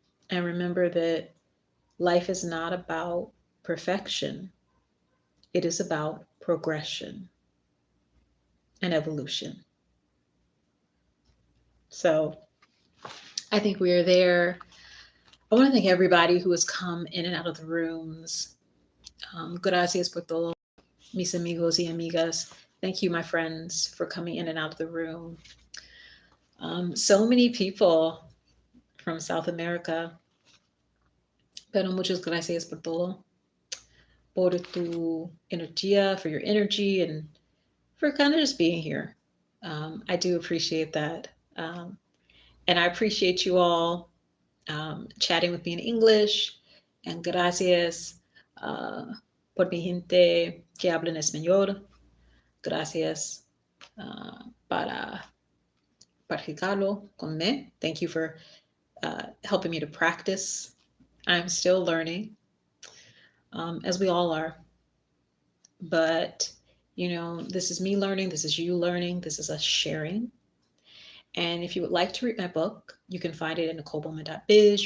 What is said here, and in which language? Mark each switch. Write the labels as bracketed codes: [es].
[en] And remember that life is not about perfection, it is about progression and evolution. So I think we are there. I want to thank everybody who has come in and out of the rooms. [es] Gracias por todo, mis amigos y amigas. [en] Thank you, my friends, for coming in and out of the room. So many people from South America, [es] pero muchas gracias por todo, por tu energía, [en] for your energy, and for kind of just being here. I do appreciate that. And I appreciate you all chatting with me in English. [es] And gracias por mi gente que habla en español. Gracias para practicarlo conmigo. [en] Thank you for helping me to practice. I'm still learning, as we all are. But, this is me learning. This is you learning. This is us sharing. And if you would like to read my book, you can find it in NicoleBowman.biz.